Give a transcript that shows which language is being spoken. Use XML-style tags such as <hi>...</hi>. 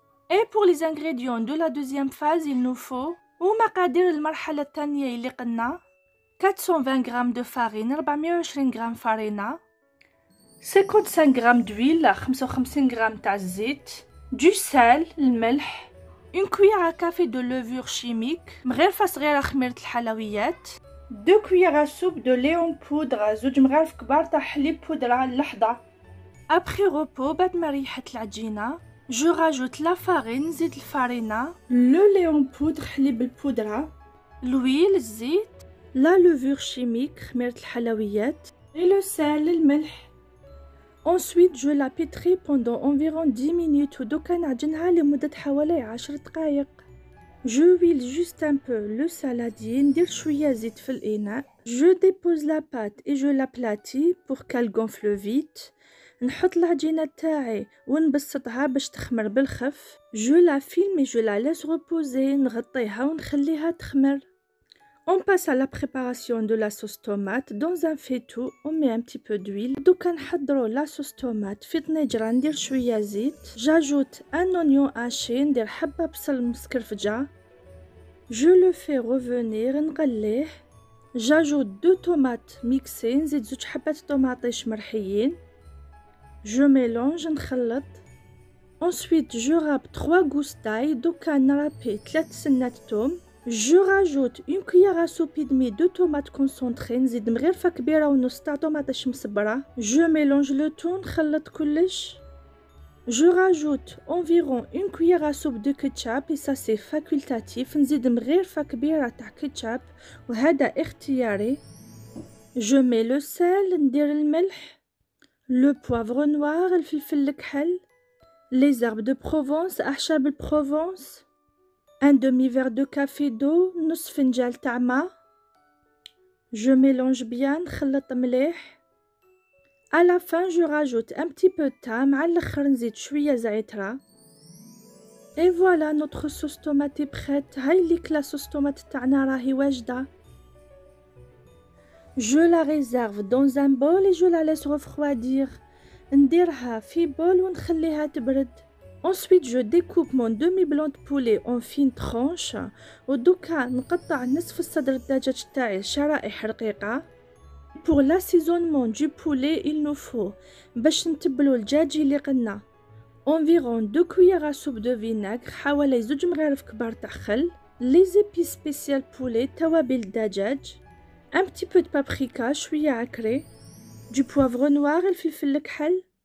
<fr>Et pour les ingrédients de la deuxième phase, il nous faut ومقادير المرحلة الثانية اللي قلنا 420 غرام de farine، 420 غرام فارينة، 55 غرام d'huile، 55 غرام تاع الزيت، du sel الملح، une cuillère à café de levure chimique، مغرفة صغيرة خميرة الحلويات، 2 cuillères à soupe de lait en poudre، 2 مغارف كبار تاع حليب بودرة اللحظة. Après repos، بعد ما ريحت العجينة، je rajoute la farine، نزيد الفارينة، le lait en poudre حليب البودرة، l'huile الزيت، la levure chimique خميرة الحلويات، et le sel الملح. Ensuite, je la pétris pendant environ 10 minutes.</fr> <ar>ودوكا نعجنها لمدة حوالي 10 دقائق.</ar> <fr>Je huile juste un peu le saladier.</fr> <ar>ندير شوية زيت في الإناء.</ar> <fr>Je dépose la pâte et je l'aplatis pour qu'elle gonfle vite.</fr> <ar>نحط العجينة تاعي ونبسطها باش تخمر بالخف.</ar> <fr>Je la filme et je la laisse reposer.</fr> <ar>نغطيها ونخليها تخمر.</ar> <fr>On passe à la préparation de la sauce tomate. Dans un faitout, on met un petit peu d'huile.</fr> <ar>دوكا نحضروا la sauce tomate. في طنجرة ندير شوية زيت.</ar> <fr>J'ajoute un oignon haché.</fr> <ar>ندير حبة بصل مسكرفجة. Je le fais revenir. نقليه.</ar> <fr>J'ajoute 2 tomates mixées.</fr> <ar>نزيد 2 حبات طماطيش مرحيين.</ar> <fr>Je mélange. نخلط. Ensuite, je râpe 3 gousses d'ail.</fr> <ar>دوكا نرابي 3 سنات توم.</ar> <fr>Je rajoute une cuillère à soupe et demie de tomates concentrées.</fr> <ar>نزيد مغرفة كبيرة ونص تاع طماطيش مصبرة.</ar> <fr>Je mélange le tout. نخلط كلش. Je rajoute environ une cuillère à soupe de ketchup et ça c'est facultatif.</fr> <ar>نزيد مغرفة كبيرة تاع ketchup وهذا اختياري.</ar> <fr>Je mets le sel. ندير الملح. Le poivre noir. الفلفل الكحل. Les herbes de Provence.</fr> <ar>أعشاب البروفنس.</ar> <fr>Un demi-verre de café d'eau، نص فنجان تاع ما. Je mélange bien، نخلط مليح. À la fin, je rajoute un petit peu de thym، مع الاخر نزيد شوية زعترة. Et voilà, notre sauce tomate est prête.</fr> <ar>هاي ليك لا sauce tomate تاعنا راهي واجدة.</ar> <fr>Je la réserve dans un bol et je la laisse refroidir.</fr> <ar>نديرها في بول ونخليها تبرد.</ar> <fr>Ensuite, je découpe mon demi-blanc de poulet en fines tranches.</fr> <ar>ودوكا نقطع نصف الصدر الدجاج تاعي شرائح رقيقة.</ar> <fr>Pour l'assaisonnement du poulet, il nous faut باش نتبلو الدجاج اللي قلنا environ 2 cuillères à soupe de vinaigre، حوالي 2 مغارف كبار تاع خل، Les épices spéciales poulet, توابل دجاج, un petit peu de paprika, شوية عكري, du poivre noir, الفلفل الكحل.</fr>